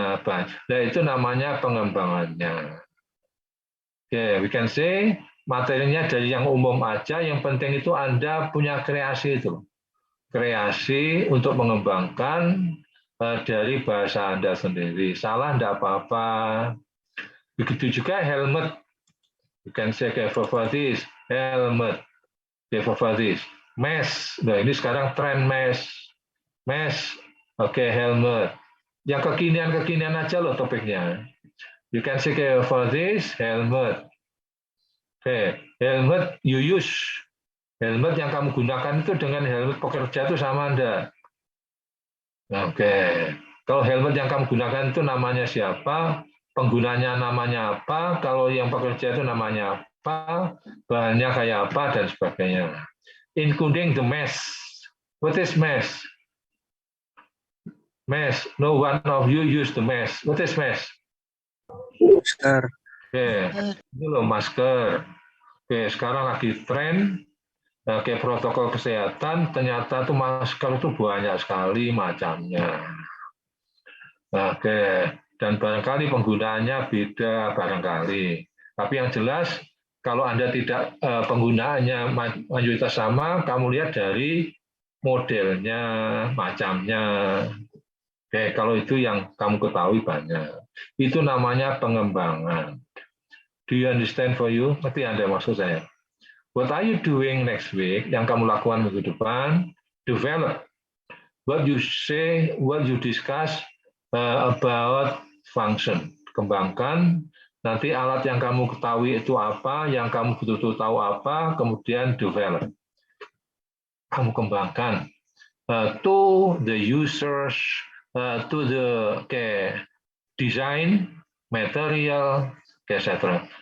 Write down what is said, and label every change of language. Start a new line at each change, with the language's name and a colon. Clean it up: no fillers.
Indonesian: Nah, itu namanya pengembangannya.
English: We can say
Indonesian: materinya dari yang umum aja, yang penting itu Anda punya kreasi itu. Kreasi untuk mengembangkan dari bahasa Anda sendiri. Salah enggak apa-apa. Begitu juga helmet.
English: You can say for this, helmet. For this. Mask.
Indonesian: Nah, ini sekarang tren mask. Mask. Helmet. Yang kekinian aja loh topiknya.
English: You can say for this, helmet. Helmet you use.
Indonesian: Helmet yang kamu gunakan itu dengan helmet pekerja itu sama enggak? Kalau helmet yang kamu gunakan itu namanya siapa? Penggunanya namanya apa? Kalau yang pekerja itu namanya apa? Bahannya kayak apa dan sebagainya.
English: Including the mask. What is mask? Mask. No one of you use the mask. What is mask?
Indonesian: Masker. Ini loh masker. Sekarang lagi tren protokol kesehatan, ternyata tuh masker itu banyak sekali macamnya. dan barangkali penggunaannya beda barangkali. Tapi yang jelas kalau Anda tidak penggunaannya mayoritas sama, kamu lihat dari modelnya, macamnya. Oke, kalau itu yang kamu ketahui banyak. Itu namanya pengembangan.
English: Do you understand for you?
Indonesian: Ngerti Anda maksud saya?
English: What are you doing next week?
Indonesian: Yang kamu lakukan minggu depan,
English: develop. What you say, what you discuss about function.
Indonesian: Kembangkan. Nanti alat yang kamu ketahui itu apa, yang kamu betul-betul tahu apa, kemudian develop. Kamu kembangkan.
English: To the users, to the design, material, etc.